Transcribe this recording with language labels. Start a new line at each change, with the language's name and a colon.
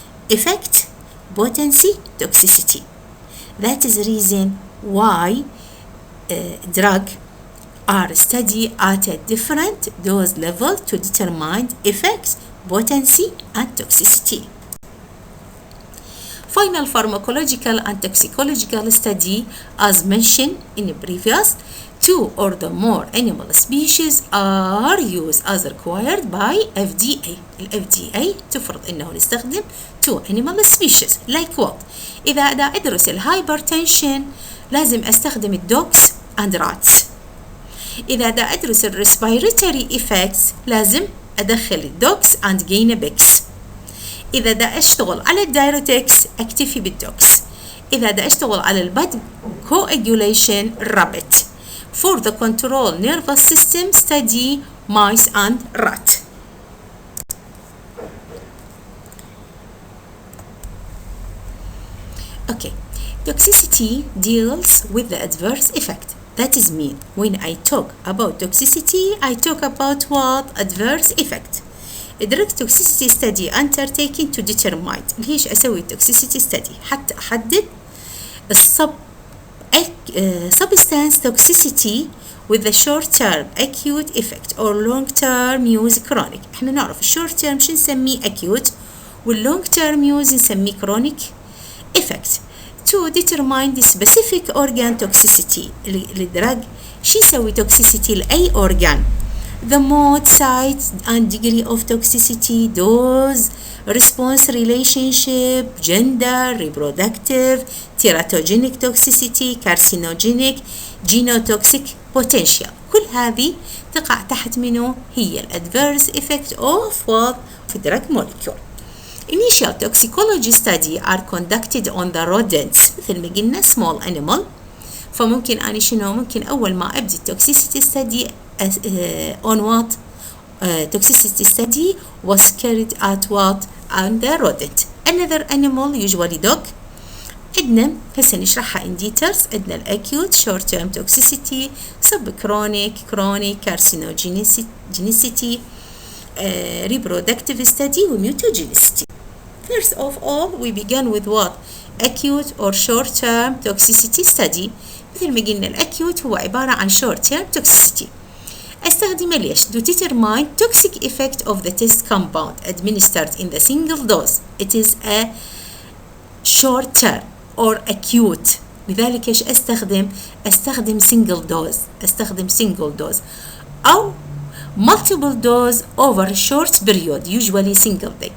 English: effect, potency, toxicity. That is the reason why drug are studied at a different dose level to determine effects, potency, and toxicity. Final pharmacological and toxicological study, as mentioned in the previous, 2 or the more animal species are used as required by FDA.
Arabic: ال FDA تفرض إنه نستخدم 2 animal species.
English: Like what?
Arabic: إذا دا أدرس الهايبرتنشن لازم أستخدم الدوكس and rats. إذا دا أدرس الريسبيراتوري effects لازم أدخل الدوكس and جينابكس. إذا دا أشتغل على الدايريتكس أكتفي بالدوكس. إذا دا أشتغل على البلد coagulation rabbit.
English: For the control nervous system study mice and rat. Okay, toxicity deals with the adverse effect. That is mean when I talk about toxicity I talk about what? Adverse effect. drug toxicity study undertaken to determine.
Arabic: ليش أسوي toxicity study؟ حتى أحدد
English: substance toxicity with the short term acute effect or long term use chronic.
Arabic: احنا نعرف short term شو نسميه acute والlong term use نسميه chronic effect.
English: To determine the specific organ toxicity.
Arabic: الدرج شو يسوي toxicity لأي organ.
English: The mode, size and degree of toxicity, dose, response relationship, gender, reproductive, teratogenic toxicity, carcinogenic, genotoxic potential.
Arabic: كل هذه تقع تحت منه هي
English: adverse effect of what? of drug molecule. Initial toxicology study are conducted on the rodents
Arabic: مثل ما قلنا
English: small animal.
Arabic: فممكن أنا شنو ممكن أول ما أبدي
English: toxicity study on what? Toxicity study was carried at what? On the rodent. Another animal usually dog.
Arabic: عندنا هسه نشرحها in details.
English: عندنا acute short term toxicity, subchronic, chronic, carcinogenicity, reproductive study و mutagenicity. First of all we begin with what? Acute or short term toxicity study.
Arabic: مثل ما قلنا الacute هو عبارة عن short term toxicity. أستخدمه ليش؟
English: to determine toxic effect of the test compound administered in the single dose. It is a short term or acute.
Arabic: لذلك إيش أستخدم single dose أو multiple dose
English: over a short period usually single day.